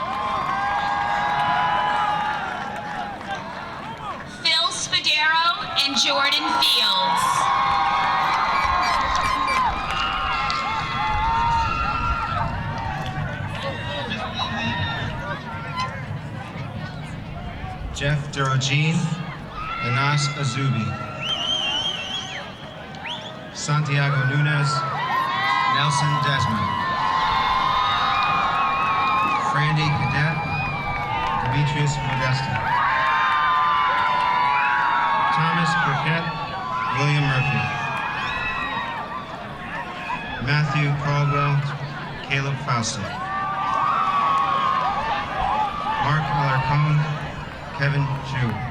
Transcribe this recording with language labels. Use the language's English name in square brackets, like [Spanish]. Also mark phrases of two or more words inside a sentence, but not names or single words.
[English] Phil Spadero and Jordan Fields. Jeff Durogene, Anas Azubi. Santiago Nunez, Nelson Desmond. Frandy Cadet, Demetrius Modesta. Thomas Burkett, William Murphy. Matthew Caldwell, Caleb Fausto. Mark Alarcon, Kevin Ju.